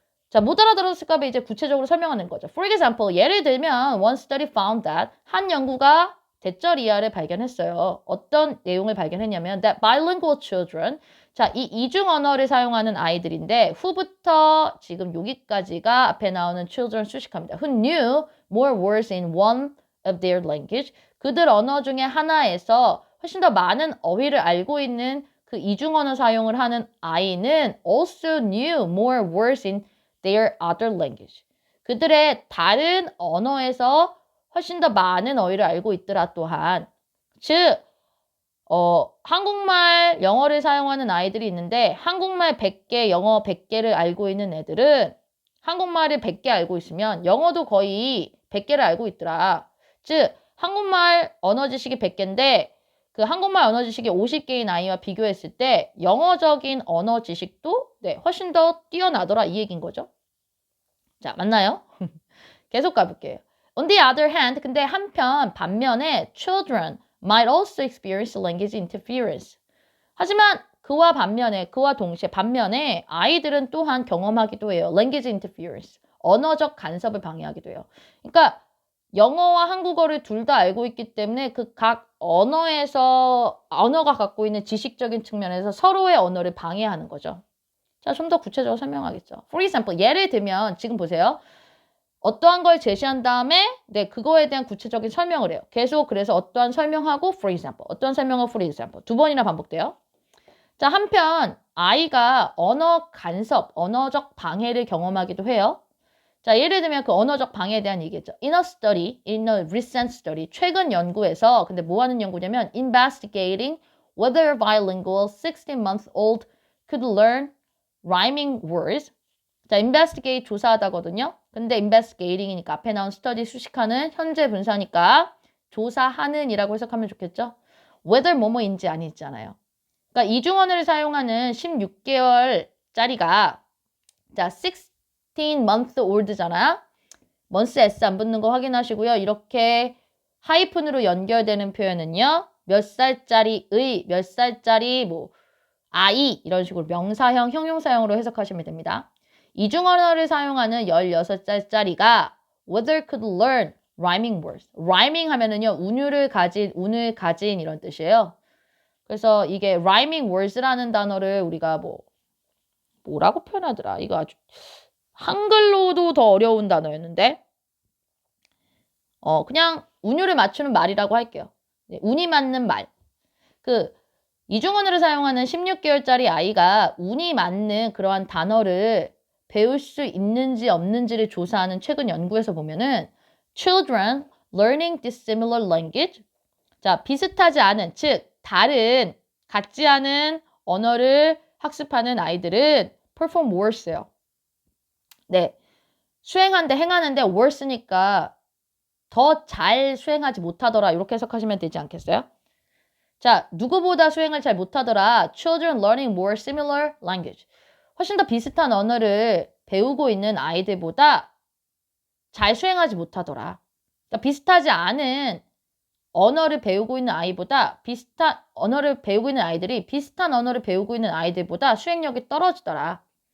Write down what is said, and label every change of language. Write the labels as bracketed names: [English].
[Korean] 자, 못 알아들었을까 봐 이제 구체적으로 설명하는 거죠. [English] For example, [Korean] 예를 들면 [English] one study found that [Korean] 한 연구가 대절 이하를 발견했어요. 어떤 내용을 발견했냐면 [English] that bilingual children [Korean] 자, 이 이중 언어를 사용하는 아이들인데 who부터 지금 여기까지가 앞에 나오는 children 수식합니다. [English] Who knew more words in one of their language [Korean] 그들 언어 중에 하나에서 훨씬 더 많은 어휘를 알고 있는 그 이중 언어 사용을 하는 아이는 [English] also knew more words in their other language. [Korean] 그들의 다른 언어에서 훨씬 더 많은 어휘를 알고 있더라 또한. 즉, 한국말, 영어를 사용하는 아이들이 있는데 한국말 100개, 영어 100개를 알고 있는 애들은 한국말을 100개 알고 있으면 영어도 거의 100개를 알고 있더라. 즉, 한국말 언어 지식이 100개인데 그 한국말 언어 지식이 50개인 아이와 비교했을 때 영어적인 언어 지식도 훨씬 더 뛰어나더라 이 얘기인 거죠. 자, 맞나요? 계속 가볼게요. [English] On the other hand, [Korean] 근데 반면에 [English] children might also experience language interference. [Korean] 하지만 그와 반면에 아이들은 또한 경험하기도 해요. [English] language interference. [Korean] 언어적 간섭을 방해하기도 해요. 그러니까 영어와 한국어를 둘 다 알고 있기 때문에 그 각 언어가 갖고 있는 지식적인 측면에서 서로의 언어를 방해하는 거죠. 자, 좀 더 구체적으로 설명하겠죠. [English] For example, [Korean] 예를 들면 지금 보세요. 어떠한 걸 제시한 다음에 그거에 대한 구체적인 설명을 해요. 계속 그래서 어떠한 설명하고 [English] for example, [Korean] 어떠한 설명하고 for example 두 번이나 반복돼요. 자, 한편 아이가 언어 간섭, 언어적 방해를 경험하기도 해요. 자, 예를 들면 그 언어적 방해에 대한 얘기겠죠. [English] In a recent study, [Korean] 최근 연구에서 근데 뭐 하는 연구냐면 [English] investigating whether bilingual 16-month-old could learn rhyming words. [Korean] 자, investigate 조사하다거든요. 근데 investigating이니까 앞에 나온 study 수식하는 현재 분사니까 조사하는 이라고 해석하면 좋겠죠. whether 뭐뭐인지 아니잖아요. 그러니까 이중언어를 사용하는 16개월짜리가 자, 16month old잖아. month s 안 붙는 거 확인하시고요. 이렇게 하이픈으로 연결되는 표현은요. 몇 살짜리의, 몇 살짜리 뭐 아이 이런 식으로 명사형, 형용사형으로 해석하시면 됩니다. 이중언어를 사용하는 16살짜리가 [English] whether could learn rhyming words. [Korean] rhyming 하면은요. 운을 가진 이런 뜻이에요. 그래서 이게 rhyming words라는 단어를 우리가 뭐라고 표현하더라. 이거 아주 한글로도 더 어려운 단어였는데 그냥 운율을 맞추는 말이라고 할게요. 운이 맞는 말. 그 이중언어를 사용하는 16개월짜리 아이가 운이 맞는 그러한 단어를 배울 수 있는지 없는지를 조사하는 최근 연구에서 보면은 [English] children learning dissimilar language [Korean] 자, 비슷하지 않은, 즉 다른, 같지 않은 언어를 학습하는 아이들은 [English] perform worse요. [Korean] 네, 행하는데 worse니까 더 잘 수행하지 못하더라 이렇게 해석하시면 되지 않겠어요? 자, 누구보다 수행을 잘 못하더라. [English] Children learning more similar language. [Korean] 훨씬 더 비슷한 언어를 배우고 있는 아이들보다 잘 수행하지 못하더라. 그러니까 비슷하지 않은 언어를 배우고 있는 아이보다 비슷한 언어를 배우고 있는 아이들이 비슷한 언어를 배우고 있는 아이들보다 수행력이 떨어지더라.